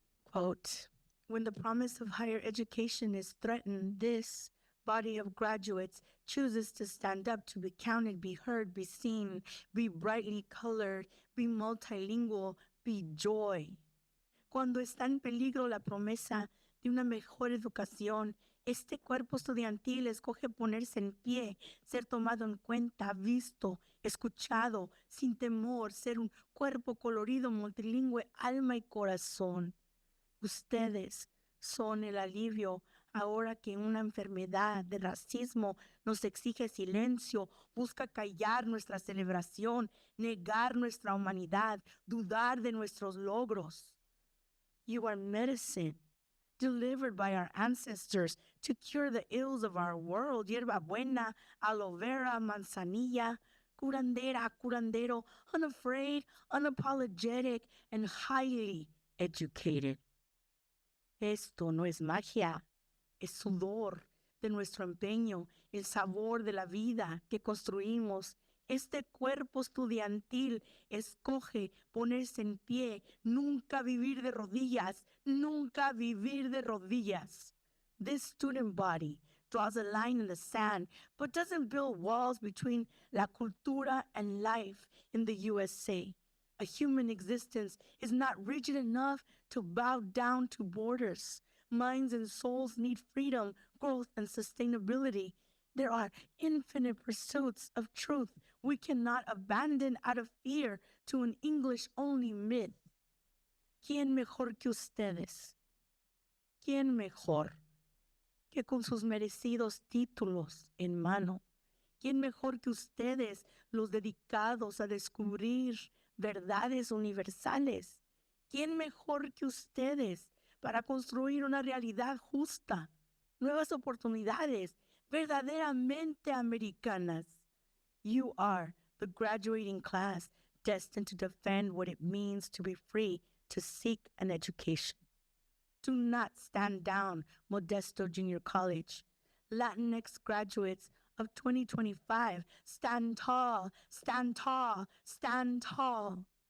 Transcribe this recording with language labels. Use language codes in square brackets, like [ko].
[en] Quote, when the promise of higher education is threatened, this body of graduates chooses to stand up to be counted, be heard, be seen, be brightly colored, be multilingual, be joy. [es] Cuando está en peligro la promesa de una mejor educación, este cuerpo estudiantil escoge ponerse en pie, ser tomado en cuenta, visto, escuchado, sin temor, ser un cuerpo colorido, multilingüe, alma y corazón. Ustedes son el alivio ahora que una enfermedad de racismo nos exige silencio, busca callar nuestra celebración, negar nuestra humanidad, dudar de nuestros logros. [en] You are medicine delivered by our ancestors to cure the ills of our world. [es] Hierba buena, aloe vera, manzanilla, curandera, curandero, [en] unafraid, unapologetic, and highly educated. [es] Esto no es magia, es sudor de nuestro empeño, el sabor de la vida que construimos. Este cuerpo estudiantil escoge ponerse en pie, nunca vivir de rodillas, nunca vivir de rodillas. [en] This student body draws a line in the sand, but doesn't build walls between [es] la cultura [en] and life in the USA. A human existence is not rigid enough to bow down to borders. Minds and souls need freedom, growth, and sustainability. There are infinite pursuits of truth we cannot abandon out of fear to an English-only myth. [es] ¿Quién mejor que ustedes? ¿Quién mejor que con sus merecidos títulos en mano? ¿Quién mejor que ustedes, los dedicados a descubrir verdades universales? ¿Quién mejor que ustedes para construir una realidad justa, nuevas oportunidades, verdaderamente americanas. [en] You are the graduating class destined to defend what it means to be free to seek an education. Do not stand down, Modesto Junior College. Latinx graduates of 2025, stand tall, stand tall, stand tall.